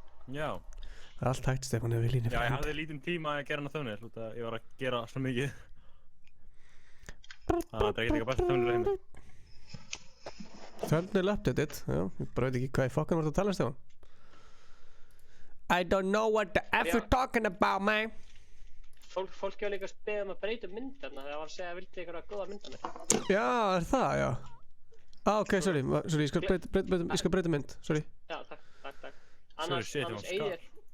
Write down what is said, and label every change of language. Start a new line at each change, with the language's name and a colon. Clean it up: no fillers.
Icelandic: Já. Það er allt hægt, Stefán, ef við línum. Já, ég hafði lítinn tíma að gera hana thumbnail, út að ég var að gera svo mikið. Það er ekkert eitthvað besta thumbnail í heimi. Thumbnail updated, já, ég bara veit ekki hvað í fokkan voru að tala, Stefán.
English: I don't know what the F you're talking about, man.
Icelandic: Fólk hefur líka beðið að breyta myndarna þegar það var að segja að vildi einhverja góða myndarna. Já, er það, já. Ok, sorry, ég skal breyta mynd, sorry. Já, takk. Annars eigið.